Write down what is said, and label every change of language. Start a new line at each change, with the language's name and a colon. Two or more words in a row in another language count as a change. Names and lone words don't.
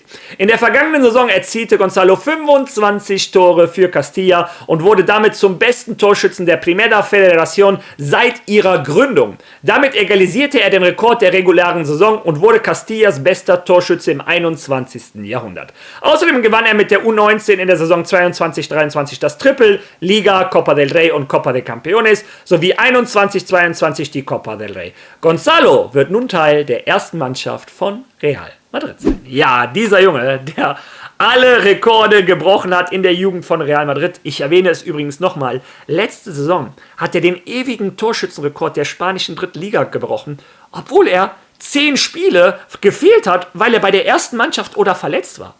German: In der vergangenen Saison erzielte Gonzalo 25 Tore für Castilla und wurde damit zum besten Torschützen der Primera Federación seit ihrer Gründung. Damit egalisierte er den Rekord der regulären Saison und wurde Castillas bester Torschütze im 21. Jahrhundert. Außerdem gewann er mit der U19 in der Saison 22-23 das Triple, Liga, Copa del Rey und Copa de Campeones sowie 21-22 die Copa del Rey. Gonzalo wird nun Teil der ersten Mannschaft von Real Madrid sein. Ja, dieser Junge, der alle Rekorde gebrochen hat in der Jugend von Real Madrid. Ich erwähne es übrigens nochmal. Letzte Saison hat er den ewigen Torschützenrekord der spanischen dritten Liga gebrochen, obwohl er 10 Spiele gefehlt hat, weil er bei der ersten Mannschaft oder verletzt war.